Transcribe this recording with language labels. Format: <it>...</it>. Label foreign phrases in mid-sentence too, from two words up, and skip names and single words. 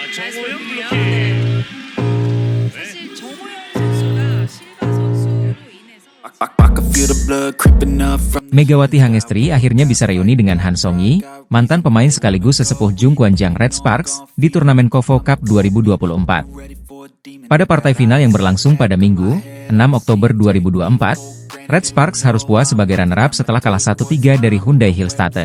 <ko>했었는데요. 네. 사실 정우영 선수가 실바 선수로 인해서</ko> <id>Megawati Hangestri akhirnya bisa reuni dengan Han Song-yi, mantan pemain sekaligus sesepuh Jungkwanjang Red Sparks, di turnamen KOFO Cup 2024. Pada partai final yang berlangsung pada Minggu, 6 Oktober 2024, Red Sparks harus puas sebagai runner-up setelah kalah 1-3 dari Hyundai Hillstate.</id>